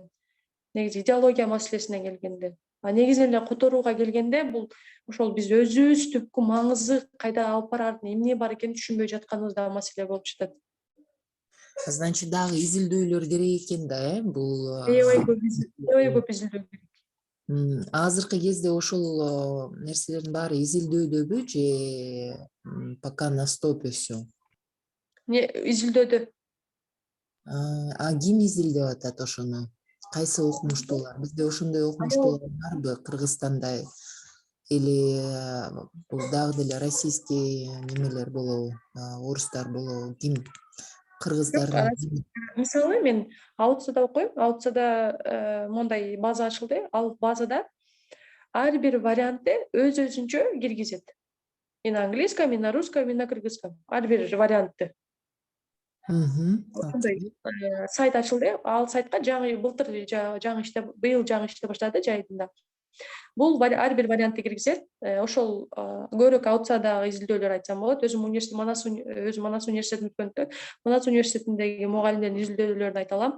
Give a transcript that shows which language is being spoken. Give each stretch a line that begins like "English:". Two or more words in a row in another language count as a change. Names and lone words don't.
Kyrgyz: Негизи идеология маселесине келгенде. Негизинен эле которууга келгенде, бул ошол биз өзүбүз түпкү маңызы кайда алып барарын, эмне бар экенин түшүнбөй жатканыбызда маселе болуп жатат. Значит, дагы изилдөөлөр керек экен да, бул Аябай көп изилдөө керек. Азыркы кезде ошол нерселердин баары изилдөөдөбү же
Russian: пока на стопе всё?
Kyrgyz: Изилдөөдө. Ким изилдеп атат ошону? Кайсы окумуштуулар? Бизде ошондой окумуштуулар барбы Кыргызстанда? Или бул дагы деле российский немелер болобу, орустар болобу, ким? Кыргыздар. Мисалы мен Аутсада окуйм. Аутсада мондай база ачылды. Ал базада ар бир вариантты өз-өзүнчө киргизет.
Russian: И на английском, и на русском, и на кыргызском.
Kyrgyz: Ар бир вариантты. Ошондой сайт ачылды. Ал сайтка былтыр жаңы иштеп, быйыл жаңы иштеп баштады жайында. Бул ар бир вариантты киргизет. Ошол көбүрөөк аутса дагы изилдөөлөр айтсам болот. Өзүм Манас университетин бүткөндүктөн Манас университетиндеги мугалимдердин изилдөөлөрүн айта алам.